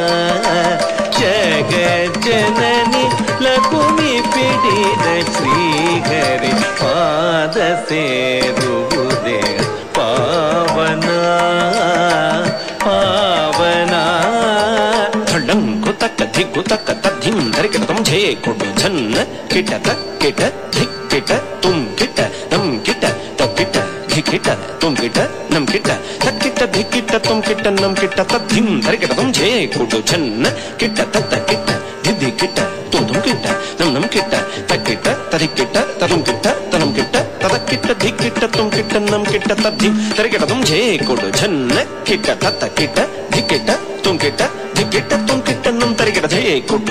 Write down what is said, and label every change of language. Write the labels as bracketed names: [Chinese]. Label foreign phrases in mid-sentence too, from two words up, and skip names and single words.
[Kannada] ಜಗ ಜನನಿ ಲಕುಮಿ ಪಿಡಿದ ಶ್ರೀಹರಿ ಪಾದ ಸೇರುವುದೇ ಪಾವನ ಪಾವನ ಥಳ್ಳಂಕು ತಕ್ಕ ಧಿಕ್ಕು ತಕ್ಕ ತದ್ಧಿಂ ಧರಿಕಿಟತಂ ಝೇ ಕೊಡು ಝನ್ನ ಕಿಟತ ಕಿಟ ಧಿಕ್ ಕಿಟ ತುಂ ಕಿಟ ನಂ ಕಿಟ ತಕ್ಕಿಟ ಧಿಕ್ಕಿಟ ತುಂ ಕಿಟ ನಂ ಕಿಟ ತಕ್ಕಿಟ ಧಿಕ್ಕಿಟ ತುಂ ಕಿಟ ನಂ ಕಿಟ ತದ್ಧಿಂ ಧರಿಕಿಟತಂ ಝೇ ಕೊಡು ಝನ್ನ ಕಿಟ ತತ್ತ ಕಿಟ ಧಿದ್ದಿ ಕಿಟ ತುಂ ತುಂ ಕಿಟ ನಂ ನಂ ಕಿಟ ತಕ್ಕಿಟ ತದಿಕ್ಕಿಟ ತದುಂ ಕಿಟ ತನಂ ಕಿಟ ತದಕ್ಕಿಟ ಧಿಕ್ಕಿಟ ತುಂ ಕಿಟ ನಂ ಕಿಟ ತದ್ಧಿಂ ಧರಿಕಿಟತಂ ಝೇ ಕೊಡು ಝನ್ನ ಕಿಟ ತತ್ತ ಕಿಟ ಧಿಕ್ಕಿಟ ತುಂ ಕಿಟ ಧಿಕ್ಕಿಟ ತುಂ ಕಿಟ ನಂ ತರಿಕಿಟ ಝೇ ಕೊಡು